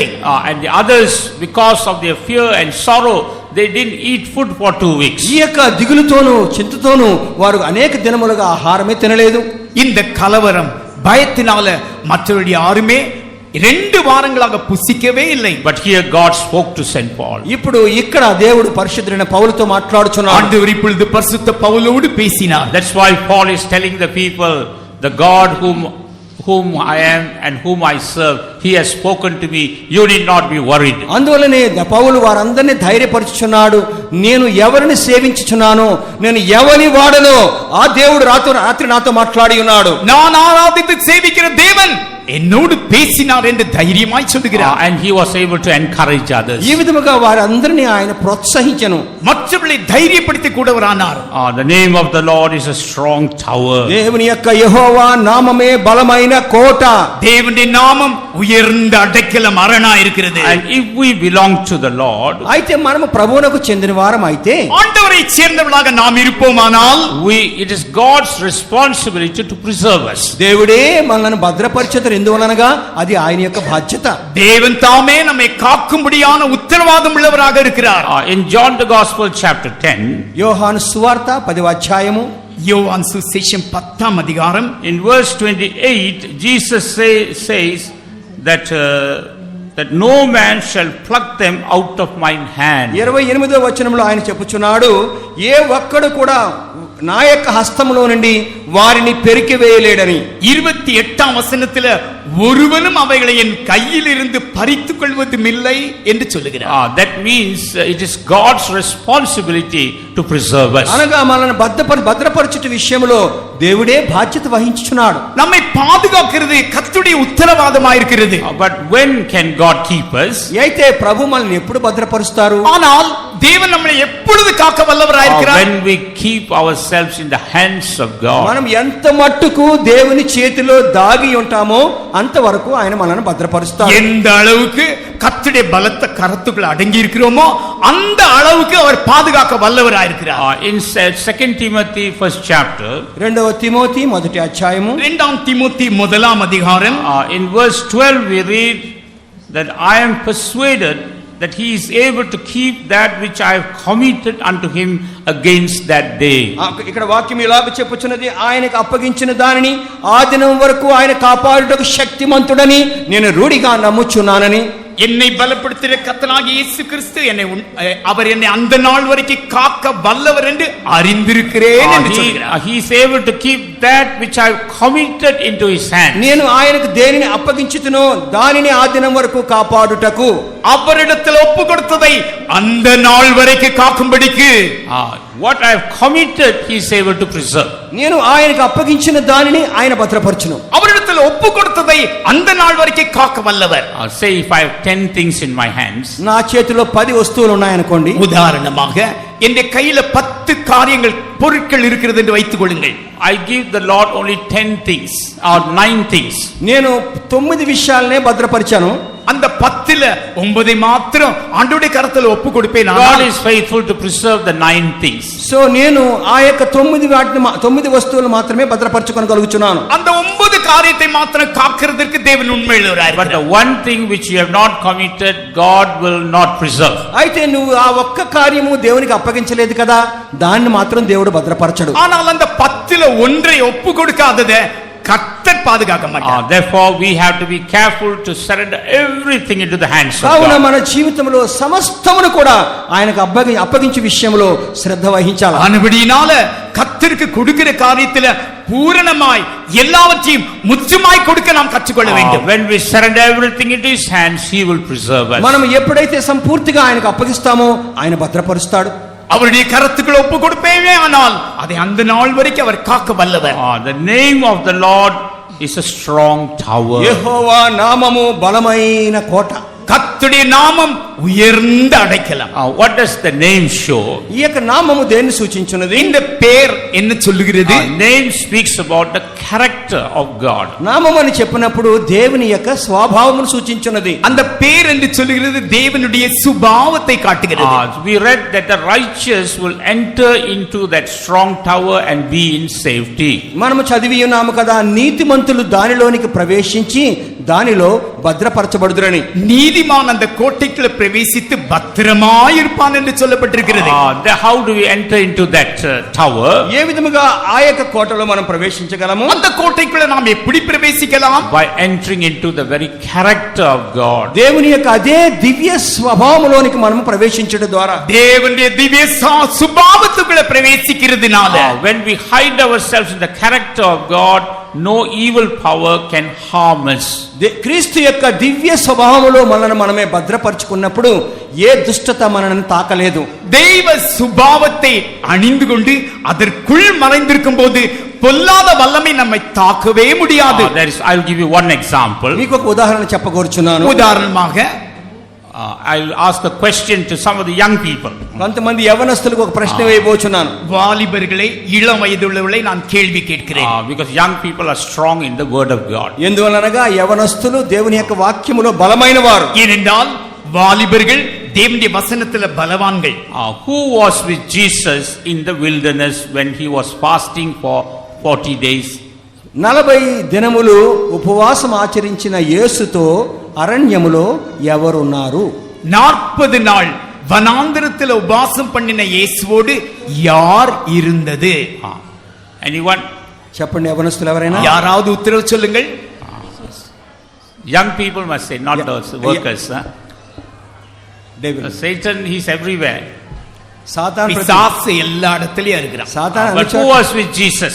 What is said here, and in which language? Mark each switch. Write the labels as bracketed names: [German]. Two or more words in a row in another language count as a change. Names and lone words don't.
[English] And the others, because of their fear and sorrow, they didn't eat food for 2 weeks. [Telugu] ఈ యొక్క దిగులుతోను చింతతోను వారు అనేక దినములుగా ఆహారమే తినలేదు. [Tamil] இந்த கலவரம் பயத்தினால மற்றவர்கள் யாருமே 2 வாரங்களாக புசிக்கவே இல்லை. [English] But here God spoke to St. Paul. [Telugu] ఇప్పుడు ఇక్కడ దేవుడు పరిశుద్ధుడైన పౌలుతో మాట్లాడుచున్నాడు. [Tamil] ஆண்டவர் இப்பொழுது பரிசுத்த பவுலோடு பேசினார். [English] That's why Paul is telling the people, the God whom I am and whom I serve, he has spoken to me, you need not be worried. [Telugu] అందువల్లనే పౌలు వారందరినీ ధైర్యపరుచుచున్నాడు. నేను ఎవరిని సేవించుచున్నానో, నేను ఎవని వాడనో ఆ దేవుడు రాత్రి నాతో మాట్లాడి ఉన్నాడు. [Tamil] நான் ஆராதித்து சேவிக்கிற தேவன் என்னோடு பேசினார் என்று தைரியமாய் சொல்லுகிறார். [English] And he was able to encourage others. [Telugu] ఈ విధముగా వారందరినీ ఆయన ప్రోత్సహించెను. [Tamil] மற்றவர்களை தைரியப்படுத்தி கூடவரானார். [English] The name of the Lord is a strong tower. [Telugu] దేవుని యొక్క యెహోవా నామమే బలమైన కోట. [Tamil] தேவனுடைய நாமம் உயர்ந்த அடைக்கலம் அரணா இருக்கிறது. [English] And if we belong to the Lord, [Telugu] అయితే మనము ప్రభువునకు చెందిన వారం అయితే, [Tamil] ஆண்டவரை சேர்ந்தவர்களாக நாம் இருப்போமானால், [English] it is God's responsibility to preserve us. [Telugu] దేవుడే మనల్ని భద్రపరిచేది. ఎందువలనగా అది ఆయన యొక్క బాధ్యత. [Tamil] தேவன் தாமே நம்மை காக்கும்படியான உத்தரவாதம் உள்ளவராக இருக்கிறார். [English] In John the Gospel chapter 10, [Telugu] యోహాను సువార్త 10వ అధ్యాయము [Tamil] யோவான் சுவிசேஷம் 10ஆம் அதிகாரம் [English] in verse 28, Jesus says that no man shall pluck them out of mine hand. [Telugu] 28వ వచనంలో ఆయన చెప్పుచున్నాడు, ఏ ఒక్కడు కూడా నా యొక్క హస్తములో నుండి వారిని పెరికివేయలేడని. [Tamil] 28ஆம் வசனத்துல ஒருவனும் அவைகளை என் கையில் இருந்து பறித்துக் கொள்வதும் இல்லை என்று சொல்லுகிறார். [English] That means it is God's responsibility to preserve us. [Telugu] అనగా మనల్ని భద్రపరచుట విషయంలో దేవుడే బాధ్యత వహించుచున్నాడు. [Tamil] நம்மை பாதுகாக்கிறது கர்த்தருடைய உத்தரவாதமாயிருக்கிறது. [English] But when can God keep us? [Telugu] అయితే ప్రభు మనల్ని ఎప్పుడు భద్రపరుస్తారు? [Tamil] ஆனால் தேவன் நம்மை எப்பொழுது காக்க வல்லவராயிருக்கிறார்? [English] When we keep ourselves in the hands of God. [Telugu] మనం ఎంత మట్టుకు దేవుని చేతిలో దాగి ఉంటామో అంతవరకు ఆయన మనల్ని భద్రపరుస్తారు. [Tamil] எந்த அளவுக்கு கர்த்தருடைய பலத்த கரத்துக்குள்ள அடங்கி இருக்கிறோமோ அந்த அளவுக்கு அவர் பாதுகாக்க வல்லவராயிருக்கிறார். [English] In 2 Timothy 1st chapter, [Telugu] 2వ తిమోతి 1వ అధ్యాయము [Tamil] 2ஆம் தீமோத்தி 1ஆம் அதிகாரம் [English] in verse 12 we read that I am persuaded that he is able to keep that which I have committed unto him against that day. [Telugu] ఇక్కడ వాక్యం ఇలాగ చెప్పుచున్నది, ఆయనకు అప్పగించిన దానిని ఆ దినం వరకు ఆయన కాపాడుటకు శక్తిమంతుడని నేను రూఢిగా నమ్ముచున్నానని. [Tamil] என்னை பலப்படுத்துகிற கர்த்தனாகிய இயேசு கிறிஸ்து அவர் என்னை அந்த நாள் வரைக்கும் காக்க வல்லவர் என்று அறிந்திருக்கிறேன் என்று சொல்கிறார். [English] He is able to keep that which I have committed into his hand. [Telugu] నేను ఆయనకు దేనిని అప్పగించుతునో దానిని ఆ దినం వరకు కాపాడుటకు, [Tamil] அவரிடத்தில் ஒப்பு கொடுத்ததை அந்த நாள் வரைக்கும் காக்கும்படிக்கு [English] what I have committed he is able to preserve. [Telugu] నేను ఆయనకు అప్పగించిన దానిని ఆయన భద్రపరచును. [Tamil] அவரிடத்தில் ஒப்பு கொடுத்ததை அந்த நாள் வரைக்கும் காக்க வல்லவர். [English] Say if I have 10 things in my hands, [Telugu] నా చేతిలో 10 వస్తువులు ఉన్నాయనుకోండి, [Tamil] உதாரணமாக என் கையில 10 காரியங்கள் பொருட்கள் இருக்கிறது என்று வைத்துக் கொள்ளுங்கள். [English] I give the Lord only 10 things or 9 things. [Telugu] నేను 9 విషయాలనే భద్రపరిచాను. [Tamil] அந்த 10ல 9 மாத்திரம் ஆண்டவருடைய கரத்துல ஒப்பு கொடுப்பேன். [English] God is faithful to preserve the 9 things. [Telugu] సో నేను ఆ యొక్క 9 వస్తువులు మాత్రమే భద్రపరచుకోగలుగుచున్నాను. [Tamil] அந்த 9 காரியத்தை மாத்திரம் காக்கிறதற்கு தேவன் உண்மையுள்ளவராய் [English] But the [Tamil] இருக்கிறார். [English] one thing which you have not committed, God will not preserve. [Telugu] అయితే నువ్వు ఆ ఒక్క కార్యము దేవునికి అప్పగించలేదు కదా, దాన్ని మాత్రం దేవుడు భద్రపరచడు. [Tamil] ஆனால் அந்த 10ல ஒன்றை ஒப்பு கொடுக்காததை கர்த்தர் பாதுகாக்க மாட்டார். [English] Therefore we have to be careful to surrender everything into the hands of [Telugu] కావున [English] God. [Telugu] మన జీవితంలో సమస్తమును కూడా ఆయనకు అప్పగించే విషయంలో శ్రద్ధ వహించాలి. [Tamil] ஆனபடியினால கர்த்தருக்கு கொடுக்கிற காரியத்துல பூரணமாய் எல்லாவற்றையும் முற்றுமாய் கொடுக்க நாம் கற்றுக்கொள்ள வேண்டும். [English] When we surrender everything into His hands, He will preserve us. [Telugu] మనం ఎప్పుడైతే సంపూర్తిగా ఆయనకు అప్పగిస్తామో ఆయన భద్రపరుస్తాడు. [Tamil] அவருடைய கரத்துக்குள் ஒப்பு கொடுப்பேனே ஆனால் அதை அந்த நாள் வரைக்கும் அவர் காக்க வல்லவர். [English] The name of the Lord is a strong tower. [Telugu] యెహోవా నామము బలమైన కోట. [Tamil] கர்த்தருடைய நாமம் உயர்ந்த அடைக்கலம். [English] What does the name show? [Telugu] ఈ యొక్క నామము దేన్ని సూచించున్నది? [Tamil] இந்த பேர் என்ன சொல்லுகிறது? [English] Name speaks about the character of God. [Telugu] నామము అని చెప్పినప్పుడు దేవుని యొక్క స్వభావమును సూచించున్నది. [Tamil] அந்த பேர் என்று சொல்லுகிறது தேவனுடைய சுபாவத்தை காட்டுகிறது. [English] We read that the righteous will enter into that strong tower and be in safety. [Telugu] మనము చదివి ఉన్నాము కదా, నీతిమంతులు దానిలోనికి ప్రవేశించి దానిలో భద్రపరచబడుదురని. [Tamil] நீதிமான் அந்த கோட்டைக்குள்ள பிரவேசித்து பத்திரமாய் இருப்பான் என்று சொல்லப்பட்டிருக்கிறது. [English] How do we enter into that tower? [Telugu] ఏ విధముగా ఆ యొక్క కోటలో మనం ప్రవేశించగలము? [Tamil] அந்த கோட்டைக்குள்ள நாம் எப்படி பிரவேசிக்கலாம்? [English] By entering into the very character of God. [Telugu] దేవుని యొక్క అదే దివ్య స్వభావములోనికి మనం ప్రవేశించడం ద్వారా, [Tamil] தேவனுடைய திவ்ய சுபாவத்துக்குள்ள பிரவேசிக்கிறதுனால, [English] when we hide ourselves in the character of God, no evil power can harm us. [Telugu] క్రీస్తు యొక్క దివ్య స్వభావములో మనల్ని మనమే భద్రపరచుకున్నప్పుడు ఏ దుష్టత మనల్ని తాకలేదు. [Tamil] தெய்வ சுபாவத்தை அணிந்து கொண்டு அதற்குள் மறைந்திருக்கும் போது பொல்லாத வல்லமை நம்மை தாக்கவே முடியாது. [English] I will give you one example. [Telugu] మీకు ఒక ఉదాహరణ చెప్పగోరుచున్నాను. [Tamil] உதாரணமாக [English] I will ask a question to some of the young people. [Telugu] కొంతమంది యవనస్తులకు ఒక ప్రశ్న వేయబోచున్నాను. [Tamil] வாலிபர்களை இளம் வயதுள்ளவர்களை நான் கேள்வி கேட்கிறேன். [English] Because young people are strong in the word of God. [Telugu] ఎందువలనగా యవనస్తులు దేవుని యొక్క వాక్యములో బలమైన వారు. [Tamil] ஏனென்றால் வாலிபர்கள் தேவனுடைய வசனத்துல பலவான்கள். [English] Who was with Jesus in the wilderness when he was fasting for 40 days? [Telugu] 40 దినములు ఉపవాసం ఆచరించిన యేసుతో అరణ్యములో ఎవరున్నారు? [Tamil] 40 நாள் வனாந்தரத்தில் உபவாசம் பண்ணின இயேசுவோடு யார் இருந்தது? [English] Anyone? [Telugu] చెప్పండి యవనస్తులు ఎవరైనా? [Tamil] யாராவது உத்தரவு சொல்லுங்கள். [English] Young people must say, not those workers. Satan, he's everywhere. [Telugu] సాతాను [Tamil] பிசாசு எல்லா இடத்துலயும் இருக்கிறான். [Telugu] సాతాను [English] But who was with Jesus?